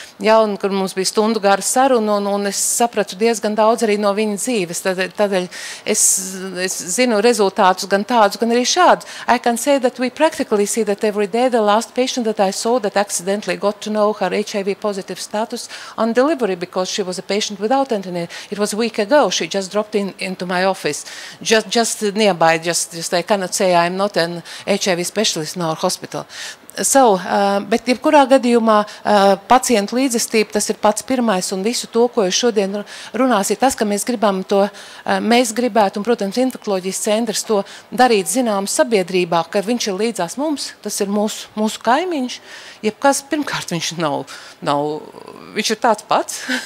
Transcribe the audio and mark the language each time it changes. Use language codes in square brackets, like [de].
[lv] Ja, un kur mums bija stundu gara saruna, un es sapratu diezgan daudz arī no viņa dzīves. Tādēļ es zinu rezultātus gan tādus, gan arī šādus. [en] I can say that we practically see that every day the last patient that I saw that accidentally got to know her HIV positive status on delivery because she was a patient without antenatal. It was a week ago. She just dropped into my office, just nearby. Just I cannot say I'm not an HIV specialist in our hospital. [lv] So, bet jebkurā gadījumā pacientu līdzestība, tas ir pats pirmais, un visu to, ko es šodien runās, ir tas, ka mēs gribam to, mēs gribētu, un, protams, infekoloģijas centrs to darīt zinām sabiedrībā, ka viņš ir līdzās mums, tas ir mūsu kaimiņš, jebkas, pirmkārt, viņš viņš ir tāds pats.